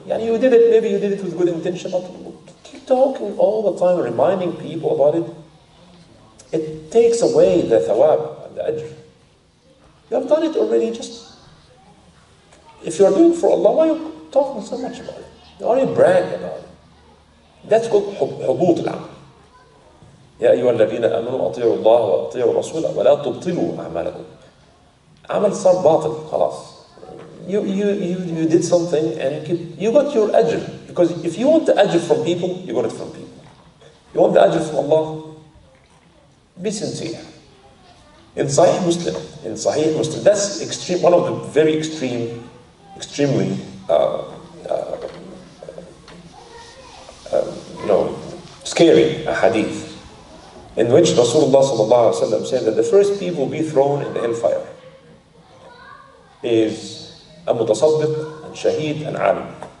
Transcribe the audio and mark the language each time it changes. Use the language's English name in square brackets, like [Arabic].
[Arabic] يعني [English] you did it, maybe you did it with good intention, but keep talking all the time, reminding people about it. It takes away the thawab and the ajr. You have done it already. Just if you are doing for Allah, why are you talking so much about it? Why are you bragging about it? That's called [Arabic] حبوط العمل. يا أيها الذين آمنوا أطيعوا الله وأطيعوا الرسول ولا تبطلوا أعمالكم. عمل صار باطل خلاص. [English] You did something and you got your ajr, because if you want the ajr from people, you got it from people. You want the ajr from Allah, be sincere. In Sahih Muslim, that's extreme. One of the very extremely scary hadith, in which Rasulullah sallallahu alaihi wasallam said that the first people will be thrown in the hellfire is a mutasaddiq and shaheed and alim.